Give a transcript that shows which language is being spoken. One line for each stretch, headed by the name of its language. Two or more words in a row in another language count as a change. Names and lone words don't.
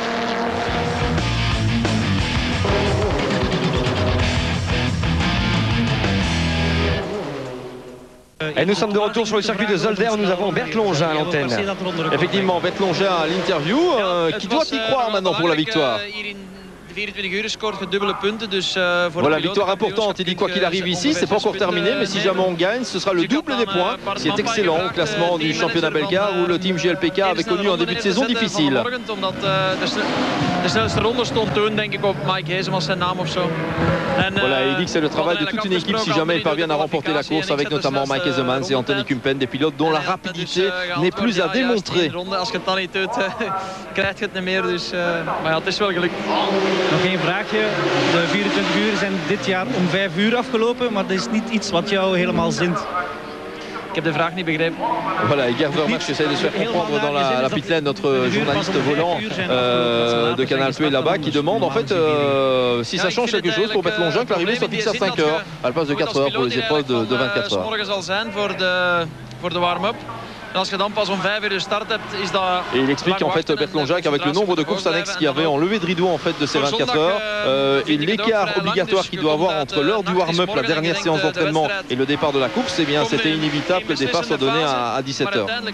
French: Et nous sommes de retour sur le circuit de Zolder où nous avons Bert Longin à l'antenne. Effectivement, Bert Longin à l'interview. Qui doit y croire maintenant pour la victoire?
Dutch: 24 uur scoort gedubbele punten. Dus,
French: voilà, victoire importante. Il dit quoi qu'il arrive ici, c'est pas encore terminé, mais si jamais on gagne, ce sera le double des points. C'est excellent au classement du championnat belga où le team GLPK avait connu un début de saison difficile.
Dutch: De snelste ronde stond toen denk ik op Mike Heesem als zijn naam of zo.
French: Voilà, il dit que c'est le travail de toute une équipe si jamais ils parviennent à remporter la course avec notamment Mike Hesemans et Anthony Kumpen, des pilotes dont la rapidité n'est plus à démontrer.
Dutch: Als je het dan niet doet, krijg je het niet meer. Dus, maar ja, het is wel gelukt. Nog één vraagje. De 24 uur zijn dit jaar om 5 uur afgelopen, maar dat is niet iets wat jou helemaal zint. Ik heb de vraag niet begrepen.
French: Voilà, et Gert Vermaak essaie de se faire comprendre dans la
English: pit lane,
French: notre journaliste volant de Canal Plus là-bas, qui demande en fait si ça change quelque chose pour Bert Longin que l'arrivée soit fixée à 5 heures à la place de 4 heures pour les épreuves de 24 heures. Et il explique en fait Bert Longin qu'avec le nombre de courses annexes qu'il y avait enlevé de rideau en fait de ces 24 heures et l'écart obligatoire qu'il doit avoir entre l'heure du warm-up, la dernière séance d'entraînement et le départ de la course, eh bien c'était inévitable que le départ soit donné à 17 heures.